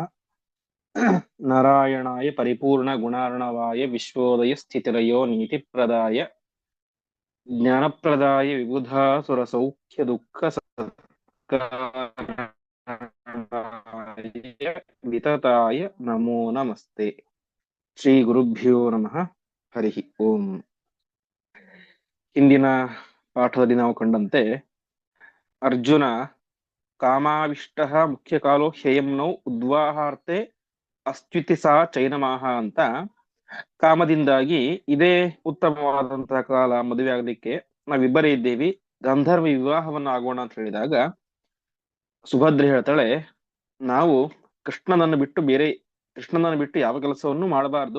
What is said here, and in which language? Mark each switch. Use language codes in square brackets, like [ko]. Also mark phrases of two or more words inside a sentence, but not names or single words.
[sa] नारायणाय परिपूर्णगुणार्णवाय विश्वोदय स्थितिलयो नीतिप्रदाय ज्ञानप्रदाय विबुधासुरसौख्यदुःखसत्कारणाय वितताय नमो नमस्ते। ಶ್ರೀ ಗುರುಭ್ಯೋ ನಮಃ. ಹರಿ ಓಂ. [kn] ಹಿಂದಿನ ಪಾಠದಲ್ಲಿ ನಾವು ಕಂಡಂತೆ ಅರ್ಜುನ [sa] ಕಾಮಾವಿಷ್ಟ ಮುಖ್ಯ ಕಾಲೋ ಹ್ಯಯಂನೌ ಉದ್ವಾಹಾರ್ತೆ ಅಸ್ತ್ಯುತಿ ಸಾ ಚೈನಮಾಹ [kn] ಅಂತ ಕಾಮದಿಂದಾಗಿ ಇದೇ ಉತ್ತಮವಾದಂತಹ ಕಾಲ ಮದುವೆ ಆಗ್ಲಿಕ್ಕೆ, ನಾವಿಬ್ಬರೇ ಇದ್ದೇವಿ, ಗಂಧರ್ವ ವಿವಾಹವನ್ನು ಆಗೋಣ ಅಂತ ಹೇಳಿದಾಗ ಸುಭದ್ರೆ ಹೇಳ್ತಾಳೆ, ನಾವು ಕೃಷ್ಣನನ್ನು ಬಿಟ್ಟು ಯಾವ ಕೆಲಸವನ್ನು ಮಾಡಬಾರ್ದು.